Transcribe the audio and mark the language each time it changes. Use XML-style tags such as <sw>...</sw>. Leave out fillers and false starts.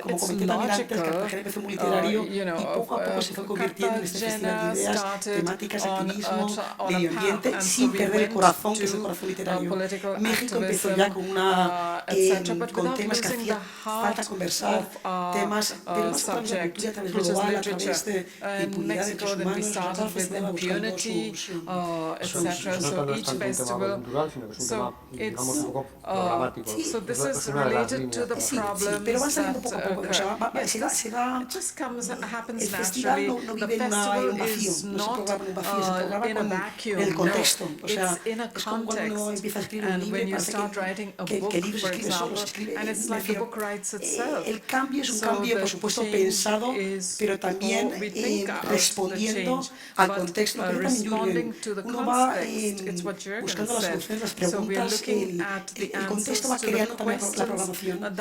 <es>Como comenté también antes, Cartagena empezó muy literario y poco a poco se fue convirtiendo en este festival de ideas, temáticas, activismo, medio ambiente, sin perder el corazón, que es el corazón literario. México empezó ya con temas que hacía falta conversar, temas a través de la cultura, a través global, a través de impunidad de los humanos, cada festival va buscando su no es tanto un tema cultural, sino que es un tema, digamos, un poco programático.</es> <en>So this is related to the problems</en> <es>pero va saliendo</es> <en>that</en> <es>poco a poco. O sea,</es> <en>it just happens naturally. The festival is not in a vacuum. It's in a context. And when you start writing a book, for example, and it's like the book writes itself.</en> <es>El cambio es un cambio, por supuesto, pensado, pero también respondiendo al contexto. Pero también, uno va buscando las soluciones, las preguntas, el contexto va creando también la programación.</es>